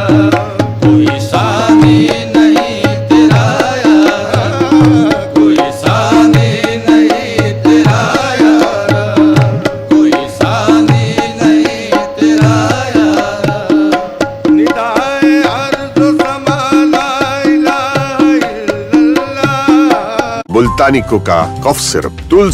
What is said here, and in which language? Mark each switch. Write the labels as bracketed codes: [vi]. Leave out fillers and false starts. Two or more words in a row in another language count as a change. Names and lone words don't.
[ur] کوئی ثانی نہیں تیرا یارا، کوئی ثانی نہیں تیرا یارا، کوئی ثانی نہیں تیرا یارا. ندائے ارض سما [ar] لا إله إلا الله. [ur] मुल्तानी कोका [en] cough syrup [ur] तुलसी